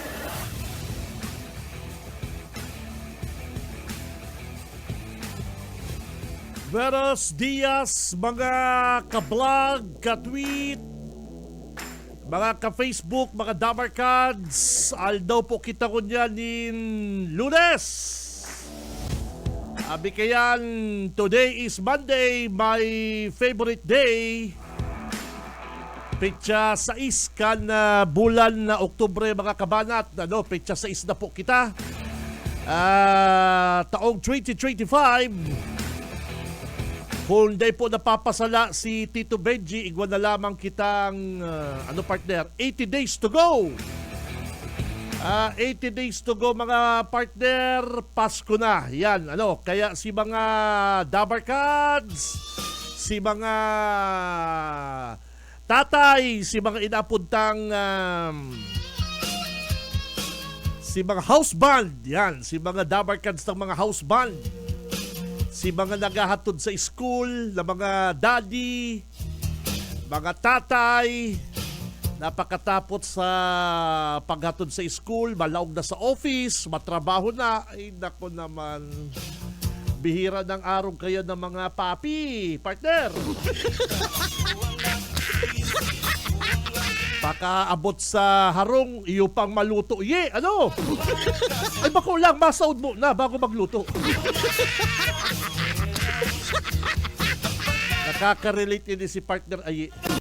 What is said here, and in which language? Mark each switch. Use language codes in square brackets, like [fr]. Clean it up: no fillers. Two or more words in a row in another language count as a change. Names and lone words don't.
[es] Buenos dias, [bik] mga ka-vlog, ka-tweet, mga ka-Facebook, mga damarkads. Aldaw po kita ko niyan in Lunes. Abi kayan, [en] today is Monday, my favorite day. [bik] Petsa 6 kan bulan na Oktubre, mga kabanat. Petsa 6 na po kita. Taong 2025. Kung di po napapasala si Tito Benji, igwan na lamang kitang, partner, [en] 80 days to go. 80 days to go, [bik] mga partner, Pasko na. Yan, kaya si mga Dabarkads, si mga tatay, si mga inapuntang si mga [en] house band, [bik] yan, si mga dabarkads ng mga [en] house band, [bik] si mga naghahatod sa school, na mga daddy, mga tatay, napakatapot sa paghatod sa school, malaog na sa office, matrabaho na, ay nako naman, bihira ng araw kayo ng mga papi, partner. Baka abot sa harong, iyo pang maluto. Ano? Ay bako lang, masaud mo na bago magluto. Nakaka-relate ini si partner Aye.